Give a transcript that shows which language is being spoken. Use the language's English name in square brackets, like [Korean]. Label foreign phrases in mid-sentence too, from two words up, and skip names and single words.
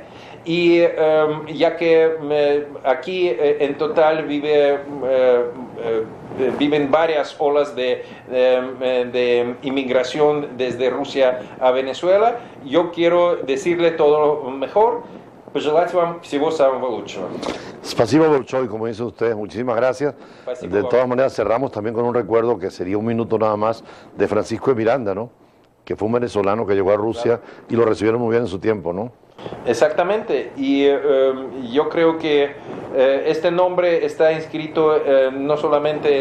[Spanish] Y ya que aquí en total viven varias olas de inmigración desde Rusia a Venezuela, yo quiero decirle todo lo mejor. [Russian] Пожелать вам всего самого лучшего. Спасибо большое, [Spanish] como dicen ustedes, muchísimas gracias. De todas maneras, cerramos también con un recuerdo que sería un minuto nada más de Francisco de Miranda, ¿no? Que fue un venezolano que llegó a Rusia y lo recibieron muy bien en su tiempo, ¿no? Exactamente, y yo creo que este nombre está inscrito no solamente